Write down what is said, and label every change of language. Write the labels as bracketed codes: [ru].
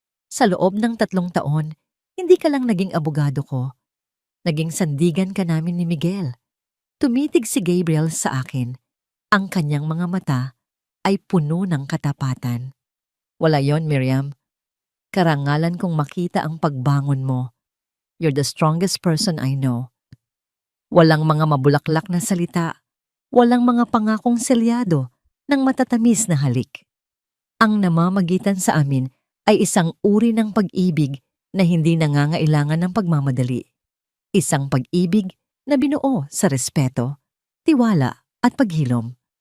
[tl] Sa loob ng 3 taon, hindi ka lang naging abogado ko. Naging sandigan ka namin ni Miguel. Tumitig si Gabriel sa akin. Ang kanyang mga mata ay puno ng katapatan. Wala yon, Miriam. Karangalan kong makita ang pagbangon mo. [en] You're the strongest person I know. [tl] Walang mga mabulaklak na salita. Walang mga pangakong selyado ng matatamis na halik. Ang namamagitan sa amin ay isang uri ng pag-ibig na hindi nangangailangan ng pagmamadali. Isang pag-ibig na binuo sa respeto, tiwala at paghilom.